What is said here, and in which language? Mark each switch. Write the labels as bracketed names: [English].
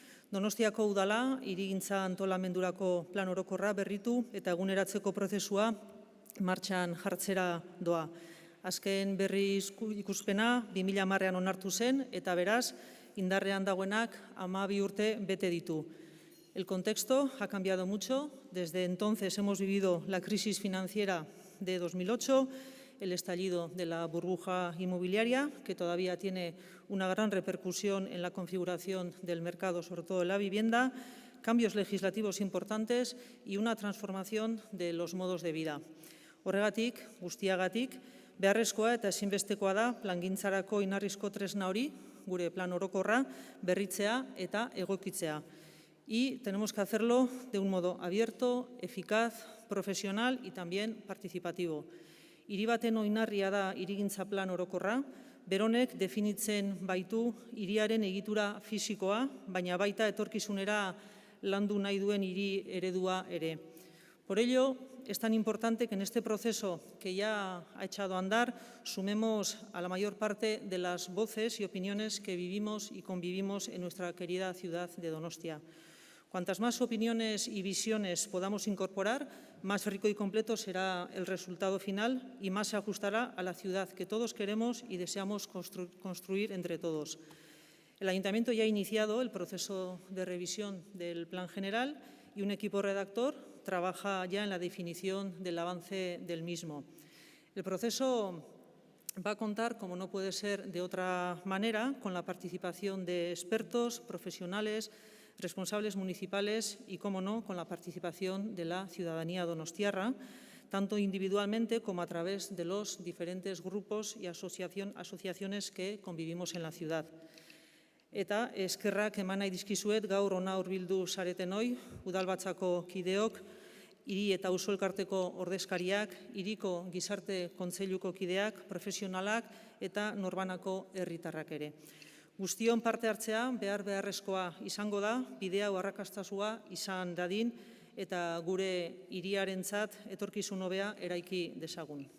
[Basque] Donostiako udala hirigintza antolamendurako plan orokorra berritu eta eguneratzeko prozesua martxan jartzera doa. Azken berri ikuspena 2010ean onartu zen eta beraz indarrean dagoenak 12 urte bete ditu. [Spanish] El contexto ha cambiado mucho. Desde entonces hemos vivido la crisis financiera de 2008, el estallido de la burbuja inmobiliaria, que todavía tiene una gran repercusión en la configuración del mercado, sobre todo en la vivienda, cambios legislativos importantes y una transformación de los modos de vida. [Basque] Horregatik, guztiagatik, beharrezkoa eta ezinbestekoa da plangintzarako inarrizko tresna hori, gure plan orokorra, berritzea eta egokitzea. [Spanish] Y tenemos que hacerlo de un modo abierto, eficaz, profesional y también participativo. [Basque] Hiri baten oinarria da hirigintza plan orokorra, beronek definitzen baitu hiriaren egitura fisikoa, baina baita etorkizunera landu nahi duen hiri eredua ere. [Spanish] Por ello, es tan importante que en este proceso que ya ha echado a andar sumemos a la mayor parte de las voces y opiniones que vivimos y convivimos en nuestra querida ciudad de Donostia. Cuantas más opiniones y visiones podamos incorporar, más rico y completo será el resultado final y más se ajustará a la ciudad que todos queremos y deseamos construir entre todos. El Ayuntamiento ya ha iniciado el proceso de revisión del Plan General y un equipo redactor trabaja ya en la definición del avance del mismo. El proceso va a contar, como no puede ser de otra manera, con la participación de expertos, profesionales, responsables municipales y, cómo no, con la participación de la ciudadanía donostiarra, tanto individualmente como a través de los diferentes grupos y asociaciones que convivimos en la ciudad. [Basque] Eta eskerrak eman nahi dizkizuet gaur hona hurbildu zaretenoi, udalbatzako kideok, hiri eta auzo elkarteko ordezkariak, hiriko gizarte kontseiluko kideak, profesionalak eta norbanako herritarrak ere. Guztion parte hartzea beharrezkoa izango da, bidea arrakastasua izan dadin eta gure hiriarentzat etorkizun hobea eraiki dezagun.